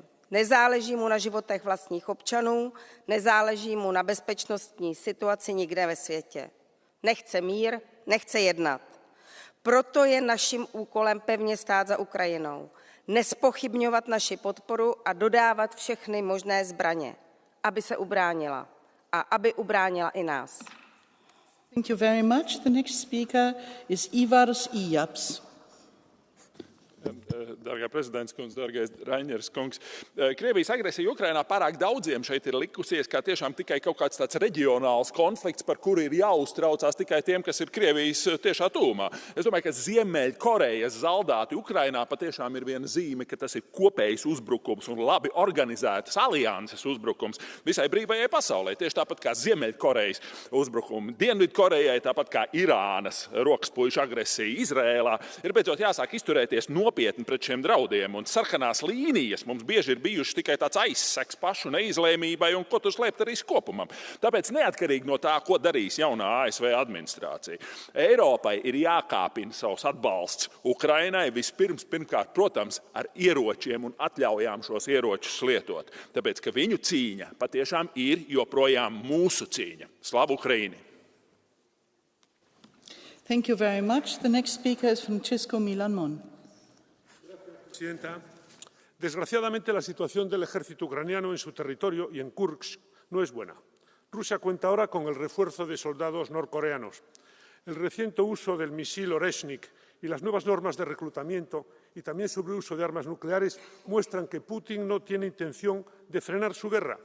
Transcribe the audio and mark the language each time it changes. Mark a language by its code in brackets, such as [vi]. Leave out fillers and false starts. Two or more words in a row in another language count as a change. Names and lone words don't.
[cs] Nezáleží mu na životech vlastních občanů, nezáleží mu na bezpečnostní situaci nikde ve světě. Nechce mír, nechce jednat. Proto je naším úkolem pevně stát za Ukrajinou, nespochybňovat naši podporu a dodávat všechny možné zbraně, aby se ubránila a aby ubránila i nás. [en] Thank you very much. The next speaker is Ivars Ijaps. [lv] dārgā prezidents kungs, dārgais Raņers kungs. Krievijas agresija Ukrainā pārāk daudziem šeit ir likusies kā tiešām tikai kaut kāds tāds reģionāls konflikts, par kuru ir jāuztraucās tikai tiem, kas ir Krievijas tiešā tūmā. Es domāju, ka Ziemeļkorejas zaldāti Ukrainā patiešām ir viena zīme, ka tas ir kopējs uzbrukums un labi organizētas alianses uzbrukums visai brīvajai pasaulē. Tieši tāpat kā Ziemeļkorejas uzbrukumi Dienvidkorejai, tāpat kā Irānas rokaspuišu agresija Izrēlā. Ir beidzot jāsāk izturēties nopietni pret šiem draudiem, un sarkanās līnijas mums bieži ir bijušas tikai tāds aizseks pašu neizlēmībai un ko tur slēpt arī kopumam. Tāpēc neatkarīgi no tā, ko darīs jaunā ASV administrācija, Eiropai ir jākāpina savs atbalsts Ukrainai pirmkārt, protams, ar ieročiem un atļaujām šos ieročus lietot. Tāpēc, ka viņu cīņa patiešām ir joprojām mūsu cīņa. [uk] Славу Україні! [en] Thank you very much. The next speaker is Francisco Milan Mon. [es] Presidenta, desgraciadamente la situación del ejército ucraniano en su territorio y en Kursk no es buena. Rusia cuenta ahora con el refuerzo de soldados norcoreanos. El reciente uso del misil Oreshnik y las nuevas normas de reclutamiento y también sobre el uso de armas nucleares muestran que Putin no tiene intención de frenar su guerra.